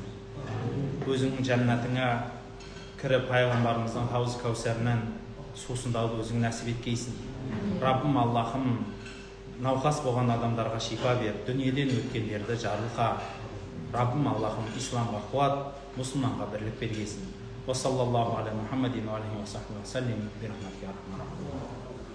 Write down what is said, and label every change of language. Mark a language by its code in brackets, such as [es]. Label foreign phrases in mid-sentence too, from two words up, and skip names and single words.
[kk] Өзіңнің жәннатыңа кіріп, пайғамбарымыздың хауыз кәусарынан сусындауды өзің нәсіп еткейсін. Раббим Аллахым, науқас болған адамдарға шипа бер, дүниеден өткендерді жарылқа. Раббим Аллахым, исламға қуат, мұсылманға бірлік бергейсін. [ar] وصلى الله على محمد وعليه وسلم.